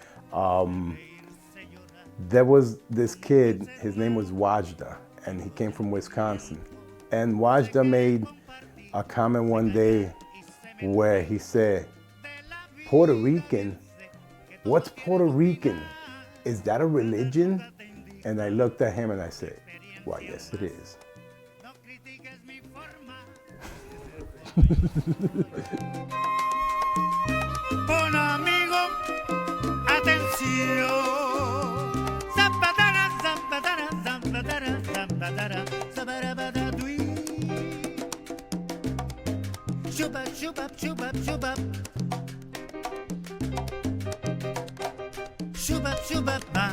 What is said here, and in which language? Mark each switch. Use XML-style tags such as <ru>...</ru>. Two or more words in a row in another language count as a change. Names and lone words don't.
<en>There was this kid, his name was Wajda, and he came from Wisconsin. And Wajda made a comment one day where he said, Puerto Rican? What's Puerto Rican? Is that a religion? And I looked at him and I said, why, yes, it is.</en> <es>Un amigo, atención. Zapatara, zapatara, zapatara, zapatara, zabarabadadui. Shubap, shubap, shubap, shubap. Shubap, shubap, ba.</es>